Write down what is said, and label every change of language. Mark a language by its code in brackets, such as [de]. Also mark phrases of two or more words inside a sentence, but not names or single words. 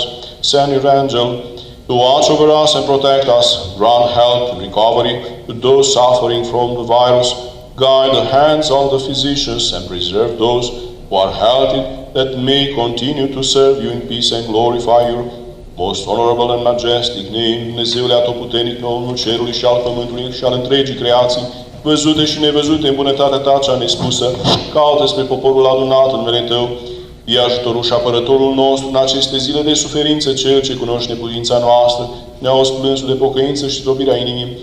[en] Send your angel to watch over us and protect us. Grant help and recovery to those suffering from the virus. Guide the hands of the physicians and preserve those who are healthy, that may continue to serve you in peace and glorify your most honorable and majestic name. [ro] Dumnezeule atotputernic, Domnul cerului și al pământului și al întregii creații, văzute și nevăzute în bunătatea ta cea nespusă, caută spre poporul adunat în numele Tău. E ajutorul și apărătorul nostru în aceste zile de suferință, Cel ce cunoaște neputința noastră, ne-auzi plânsul de pocăință și zdrobirea inimii.